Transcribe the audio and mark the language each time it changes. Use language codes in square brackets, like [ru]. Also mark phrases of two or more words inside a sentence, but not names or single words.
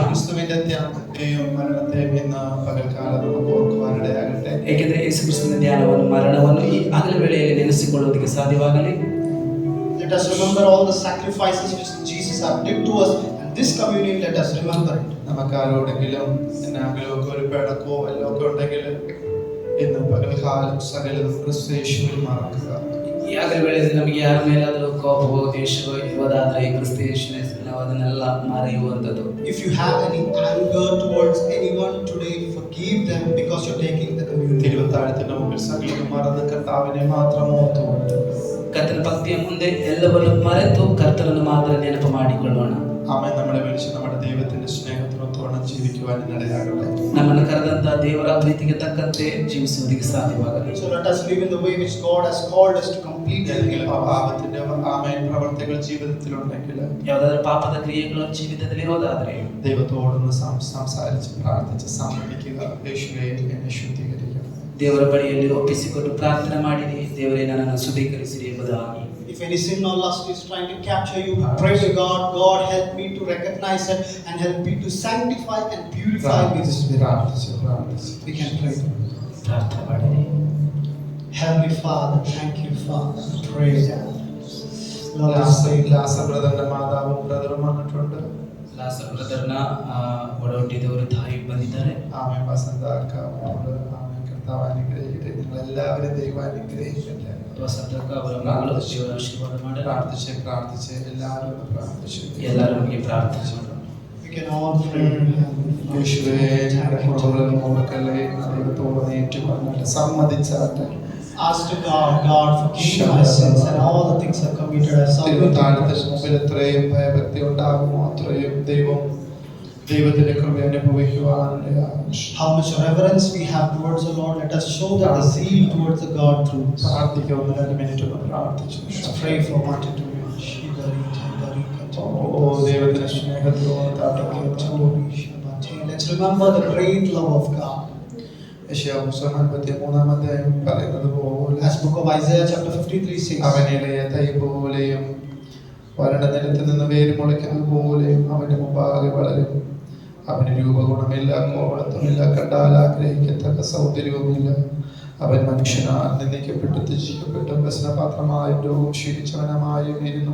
[ml] യേശുക്രിസ്തുവിന്റെ ത്യാഗത്തെയും മരണത്തെയും ഇന്ന് പകൽക്കാലം നമുക്ക് ഓർക്കുവാനിടയാകട്ടെ. [kn] ಏಕೆಂದರೆ ಯೇಸು ಕ್ರಿಸ್ತನ ಧ್ಯಾನವನ್ನು ಮರಣವನ್ನು ಈ ಹಗಲ ವೇಳೆಯಲ್ಲಿ ನೆನೆಸಿಕೊಳ್ಳುವುದಕ್ಕೆ ಸಾಧ್ಯವಾಗಲಿ. [en] Let us remember all the sacrifices which Jesus have did to us, and this communion let us remember it. [ml] നമുക്ക് ആരോടെങ്കിലും എന്നാണെങ്കിലും ഒക്കെ ഒരു പിണക്കോ എല്ലാം ഒക്കെ ഉണ്ടെങ്കിൽ ഇന്ന് പകൽക്കാലം സകലതും ക്രിസ്തു യേശുവിൽ മറക്കുക. [kn] ಈ ಹಗಲ ವೇಳೆಯಲ್ಲಿ ನಮಗೆ ಯಾರ ಮೇಲಾದರೂ ಕೋಪವೋ ದ್ವೇಷವೋ ಇರುವುದಾದರೆ ಕ್ರಿಸ್ತ ಯೇಸುವಿನ ನಾವು ಅದನ್ನೆಲ್ಲ ಮರೆಯುವಂಥದ್ದು. [en] If you have any anger towards anyone today, forgive them because you're taking the communion. [ml] തിരുവത്താഴത്തിന്റെ മുമ്പിൽ സകലതും മറന്ന് കർത്താവിനെ മാത്രം ഓർത്തുകൊണ്ട് [kn] ಕರ್ತನ ಭಕ್ತಿಯ ಮುಂದೆ ಎಲ್ಲವನ್ನು ಮರೆತು ಕರ್ತನನ್ನು ಮಾತ್ರ ನೆನಪು ಮಾಡಿಕೊಳ್ಳೋಣ. [ml] ആമേൻ. നമ്മളെ വിളിച്ച് നമ്മുടെ ദൈവത്തിന്റെ സ്നേഹത്തിനൊത്തോണം ജീവിക്കുവാൻ ഇടയാകട്ടെ. [kn] ನಮ್ಮನ್ನು ಕರೆದಂತಹ ದೇವರ ಪ್ರೀತಿಗೆ ತಕ್ಕಂತೆ ಜೀವಿಸುವುದಕ್ಕೆ ಸಾಧ್ಯವಾಗಲಿ. [en] So let us live in the way which God has called us to complete the [ml] ഏതെങ്കിലും പാപത്തിന്റെ ആമേൻ പ്രവർത്തികൾ ജീവിതത്തിലുണ്ടെങ്കിൽ [kn] ಯಾವುದಾದ್ರೂ ಪಾಪದ ಕ್ರಿಯೆಗಳು ಜೀವಿತದಲ್ಲಿರೋದಾದ್ರೆ [ml] ദൈവത്തോടൊന്ന് സംസാരിച്ച് പ്രാർത്ഥിച്ച് സമ്മതിക്കുക. യേശുവേ എന്നെ ശുദ്ധീകരിക്കണം. [kn] ದೇವರ ಬಳಿಯಲ್ಲಿ ಒಪ್ಪಿಸಿಕೊಂಡು ಪ್ರಾರ್ಥನೆ ಮಾಡಿರಿ. ದೇವರೇ ನನ್ನನ್ನು ಶುದ್ಧೀಕರಿಸಿರಿ ಎಂಬುದಾಗಿ. [en] If any sin or lust is trying to capture you, pray to God. God, help me to recognize it and help me to sanctify and purify me. [ml] പ്രാർത്ഥിച്ച് [en] We can pray. [kn] ಪ್ರಾರ್ಥನೆ ಮಾಡಿರಿ. [en] Heavenly Father, thank you, Father. Praise God. Lord, I say, [ml] ബ്രദറിന്റെ മാതാവും ബ്രദറും വന്നിട്ടുണ്ട്. [kn] ಲಾಸರ್ ಬ್ರದರ್ನ ಒಡಹುಟ್ಟಿದವರು ತಾಯಿ ಬಂದಿದ್ದಾರೆ. [ml] ആമേൻ. വസന്ത അക്ക മോള് ആമേൻ. കർത്താവ് അനുഗ്രഹിക്കട്ടെ. നിങ്ങൾ എല്ലാവരും ദൈവം അനുഗ്രഹിക്കട്ടെ. [kn] ವಸಂತಕ್ಕ ಅವರ ಮಗಳು ದೇವರ ಆಶೀರ್ವಾದ ಮಾಡಲಿ. [ml] പ്രാർത്ഥിച്ച് എല്ലാവരും പ്രാർത്ഥിച്ചു. [kn] ಎಲ್ಲರೂ ನಮಗೆ ಪ್ರಾರ್ಥನೆ ಮಾಡೋಣ. [en] we can all pray. [ml] യേശുവേ ഞങ്ങളുടെ കുറവുകൾ ഓർക്കല്ലേ. ദൈവത്തോട് ഏറ്റുപറഞ്ഞിട്ട് സമ്മതിച്ചാട്ടെ. [en] Ask to God, forgive my sins and all the things I've committed. I submit. [ml] തിരുവത്താഴത്തിന് മുമ്പിൽ എത്രയും ഭയഭക്തി ഉണ്ടാകുമോ അത്രയും ദൈവത്തിന്റെ കൃപ അനുഭവിക്കുവാനിടയാകും. [en] How much reverence we have towards the Lord. Let us show that the zeal towards the God through. [ml] പ്രാർത്ഥിക്കുക. 1-2 മിനിറ്റ് ഒന്ന് പ്രാർത്ഥിച്ചു. [en] Let's pray for 1 to 2 minutes. [ml] ഓ ദൈവത്തിന്റെ സ്നേഹത്തോട് [en] Let's remember the great love of God. [ml] യെശയ്യാ 53-ാം പറയുന്നത് പോലെ [en] As book of Isaiah chapter 53 says, [ml] അവനിലെ തൈ പോലെയും വരണ്ട നിലത്ത് നിന്ന് വേര് മുളയ്ക്കുന്നത് പോലെയും അവന്റെ മുമ്പാകെ വളരും. അവന് രൂപഗുണമില്ല, കോവളത്വമില്ല, കണ്ടാൽ ആഗ്രഹിക്കത്തക്ക സൗന്ദര്യവുമില്ല. അവൻ മനുഷ്യനാൽ നിന്ദിക്കപ്പെട്ടു, ത്യജിക്കപ്പെട്ടു, വ്യസനപാത്രമായും രോഗം ക്ഷീണിച്ചവനമായും ഇരുന്നു.